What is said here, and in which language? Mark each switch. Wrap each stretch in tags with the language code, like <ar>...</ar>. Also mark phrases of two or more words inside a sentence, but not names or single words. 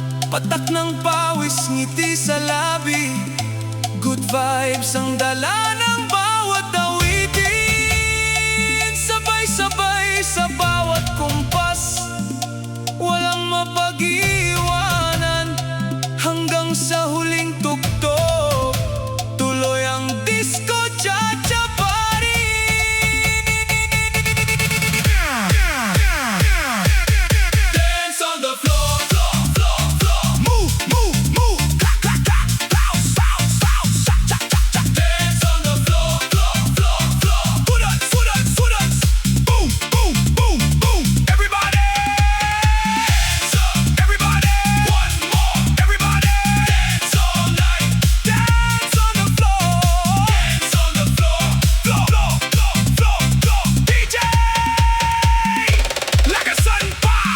<tl>Patak ng pawis, ngiti sa labi,</tl> <en>good vibes</en> <tl>ang dala ng bawat awitin. Sabay-sabay sa bawat kumpas, walang mapag-iwanan. Hanggang sa huling tugtog, tuloy ang</tl> <en>disco chacha party. Dance on the floor, floor, floor, floor. Move, move, move. Clap, clap, clap. Bounce, bounce, bounce. Cha, cha, cha, cha. Dance on the floor, floor, floor, floor. Budots, budots, budots. Boom, boom, boom, boom. Everybody, hands up. Everybody, one more. Everybody, dance all night. Dance on the floor. Dance on the floor. Floor, floor, floor, floor, floor. DJ, like a sunfire.</en>